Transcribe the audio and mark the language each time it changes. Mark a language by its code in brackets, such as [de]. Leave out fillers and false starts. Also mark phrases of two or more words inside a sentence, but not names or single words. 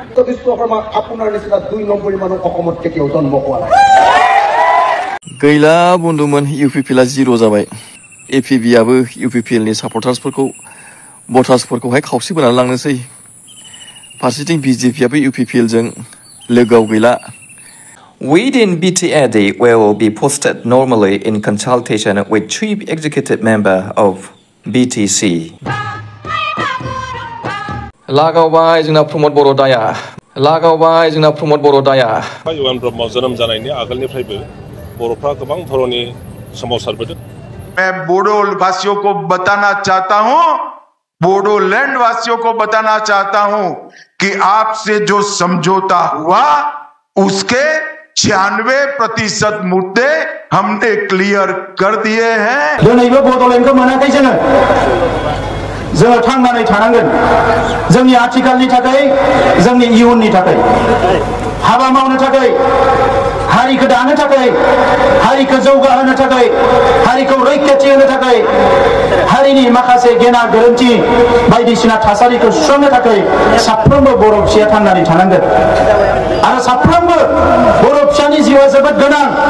[brx] गैला बन्दुमोन इउपिपिएलआ जिर' जाबाय एपिबि आबो इउपिपिएलनि सापर्टार्सफोरखौ भटार्सफोरखौहाय खावसे बोनानै लांनोसै फारसेथिं बिजेपिआबो इउपिपिएलजों लोगोआव गैला [en] Within BTAD will be posted normally in consultation with Chief Executive Member of BTC. [brx] लागावबाय जोंना प्रमद बर' दाया लागावबाय जोंना प्रमद बर' दाया युवान ब्रह्म जोनोम जानायनि आगोलनिफ्रायबो बर'फ्रा गोबां धरननि सोमावसारबोदों [hi] मैं बोडो वासियों को बताना चाहता हूं बोडोलैंड वासियों को बताना चाहता हूं कि आपसे जो समझौता हुआ उसके 96% मुद्दे हमने क्लियर कर दिए हैं [brx] दोनैबो बड'लेण्डखौ मोनाखै जोङो थांनानै थानांगोन जोंनि आथिखालनि थाखाय जोंनि इयुननि थाखाय हाबा मावनो थाखाय हारिखौ दानो थाखाय हारिखौ जौगाहोनो थाखाय हारिखौ रैखाथि होनो थाखाय हारिनि माखासे गेना गोरोन्थि बायदिसिना थासारिखौ सुस्रांनो थाखाय साफ्रोमबो बर' फिसाया थांनानै थानांगोन आरो साफ्रोमबो बर' फिसानि जिउआ जोबोद गोनां